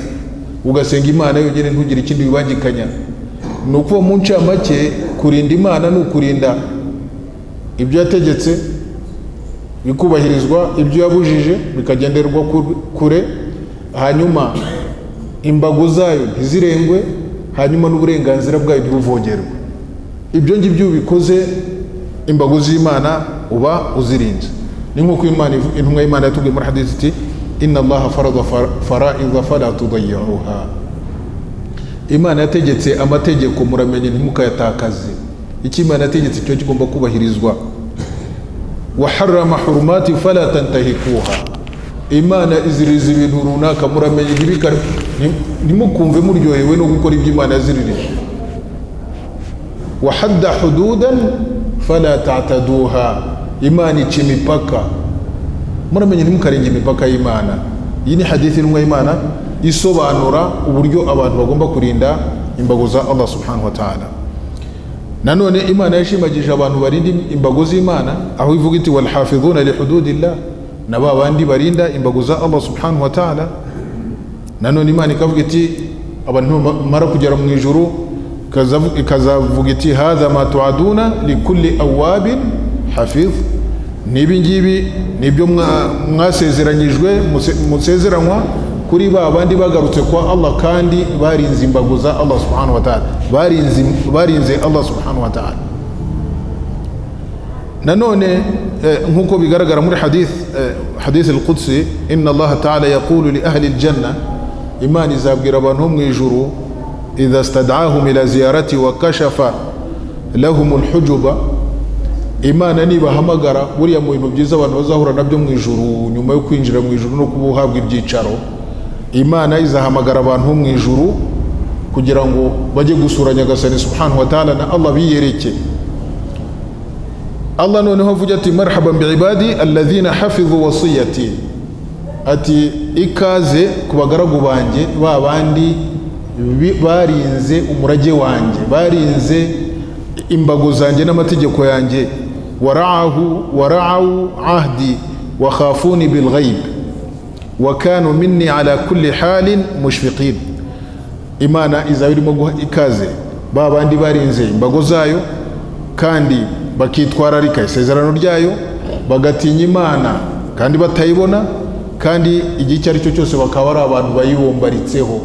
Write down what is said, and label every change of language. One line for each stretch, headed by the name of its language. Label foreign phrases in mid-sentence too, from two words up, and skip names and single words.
Kinyarwanda: ugasenga Imana yonyine, ntugire ikindi wibangikanya. ni ukuvuga mu ncamake, kurinda Imana ni ukurinda ibyo yategetse bikubahirizwa, ibyo yabujije bikagenderwa kure, hanyuma imbago zayo ntizirengwe, hanyuma n'uburenganzira bwayo ntibuvogerwe. ibyo ngibyo bikoze, imbago z'Imana uba uzirinze. ni nk'uko intumwa y'Imana yatubwiye muri hadith iti
Arabic: إن الله فرض فرائض فلا تضيعوها.
Kinyarwanda: Imana yategetse amategeko, muramenye ntimukayatakaze. icyo Imana yategetse cyo kigomba kubahirizwa.
Arabic: وحرم حرمات فلا تنتهكوها.
Kinyarwanda: Imana iziririza ibintu runaka, muramenye ntimukumve muryohewe no gukora ibyo Imana yaziririje.
Arabic: وحد حدودا فلا تعتدوها,
Kinyarwanda: Imana ica imipaka, muramenye ntimukarenge imipaka y'Imana. Iyi ni hadithi y'intumwa y'Imana isobanura uburyo abantu bagomba kurinda imbago za Allah
Arabic: سبحانه وتعالى.
Kinyarwanda: Nanone Imana yashimagije abantu barinda imbago z'Imana, aho ivuga iti
Arabic: والحافظون لحدود الله,
Kinyarwanda: na babandi barinda imbago za Allah
Arabic: سبحانه وتعالى.
Kinyarwanda: Nanone Imana ikavuga iti abantu mara kugera mu ijuru ikazavuga iti
Arabic: هذا ما توعدون لكل أواب حفيظ,
Kinyarwanda: nibi ngibi nibyo mwasezeranyijwe musezeranywa kuri babandi bagarutse kwa Allah kandi barinze imbago za Allah
Arabic: سبحانه وتعالى,
Kinyarwanda: barinze Allah
Arabic: سبحانه وتعالى.
Kinyarwanda: Nanone nkuko bigaragara muri
Arabic: حديث القدسي إن الله تعالى يقول لأهل الجنة,
Kinyarwanda: Imana izabwira abantu mu ijuru
Arabic: إذا استدعاهم إلى زيارته وكشف لهم الحجب,
Kinyarwanda: Imana nibahamagara buriya mu bintu byiza abantu bazahura nabyo mu ijuru nyuma yo kwinjira mu ijuru no kubuhabwa ibyicaro, Imana izahamagara abantu mu ijuru kugira ngo bajye gusura Nyagasani
Arabic: سبحانه وتعالى
Kinyarwanda: na Allah biyereke. Allah noneho avuga ati
Arabic: مرحبا بعبادي الذين حفظوا وصيتي,
Kinyarwanda: ati ikaze ku bagaragu banjye babandi barinze umurage wanjye, barinze imbago zanjye n'amategeko yanjye,
Arabic: وراعوا عهدي وخافوني بالغيب وكانوا مني على كل حال مشفقين.
Kinyarwanda: Imana izabirimo guha ikaze babandi barinze imbago zayo kandi bakitwararika isezerano ryayo, bagatinya Imana kandi batayibona, kandi igihe icyo ari cyo cyose bakaba ari abantu bayibombaritseho.